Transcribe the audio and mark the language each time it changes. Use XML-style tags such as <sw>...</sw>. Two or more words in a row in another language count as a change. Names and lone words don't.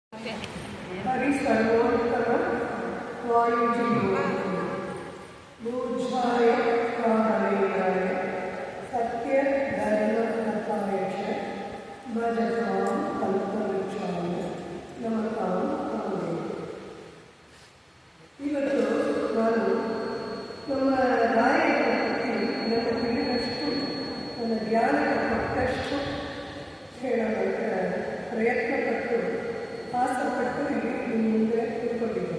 <sa>हरि सर्वोत्तम वायुजीव पूज्याय काहलेयाय सत्य धर्मकथाय च भजतां कल्पवृक्षाय नमतां कामे.</sa> <kn>ಇವತ್ತು ನಾನು ನಮ್ಮ ರಾಯರ ಬಗ್ಗೆ ನನ್ನ ತಿಳಿದಷ್ಟು ನನ್ನ ಜ್ಞಾನಕ್ಕೆ ಕೊಟ್ಟಷ್ಟು ಹೇಳೋದಕ್ಕೆ ಪ್ರಯತ್ನಪಟ್ಟು ಆಸೆಪಟ್ಟು ಇಲ್ಲಿ ನಿಮ್ಮ ಮುಂದೆ ಕೂತ್ಕೊಂಡಿದ್ದೇನೆ.</kn>